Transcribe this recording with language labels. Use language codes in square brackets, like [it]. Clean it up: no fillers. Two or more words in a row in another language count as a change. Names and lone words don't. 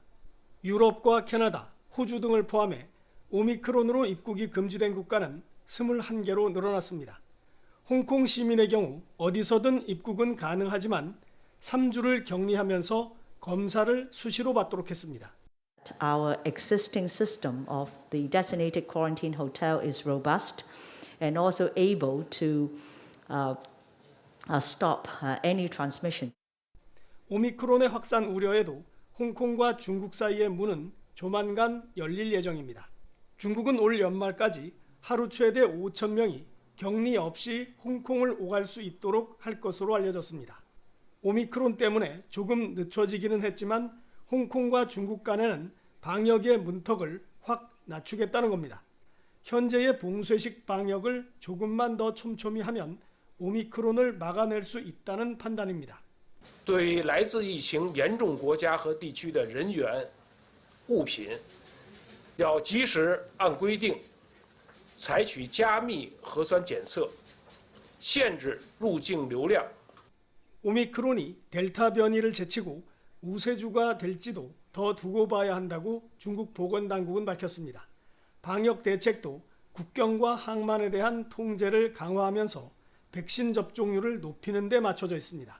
[ko] 유럽과 캐나다, 호주 등을 포함해 오미크론으로 입국이 금지된 국가는 21개로 늘어났습니다. 홍콩 시민의 경우 어디서든 입국은 가능하지만 3주를 격리하면서 검사를 수시로 받도록 했습니다. [en] Our existing system of the designated quarantine hotel is robust and also able to stop any transmission. [ko] 오미크론의 확산 우려에도 홍콩과 중국 사이의 문은 조만간 열릴 예정입니다. 중국은 올 연말까지 하루 최대 5,000명이 격리 없이 홍콩을 오갈 수 있도록 할 것으로 알려졌습니다. 오미크론 때문에 조금 늦춰지기는 했지만 홍콩과 중국 간에는 방역의 문턱을 확 낮추겠다는 겁니다. 현재의 봉쇄식 방역을 조금만 더 촘촘히 하면 오미크론을 막아낼 수 있다는 판단입니다. [zh] 对于来自疫情严重国家和地区的人员、物品，要及时按规定采取加密核酸检测，限制入境流量。 [ko] 오미크론이 델타 변이를 제치고 우세주가 될지도 더 두고 봐야 한다고 중국 보건당국은 밝혔습니다. 방역 대책도 국경과 항만에 대한 통제를 강화하면서 백신 접종률을 높이는 데 맞춰져 있습니다.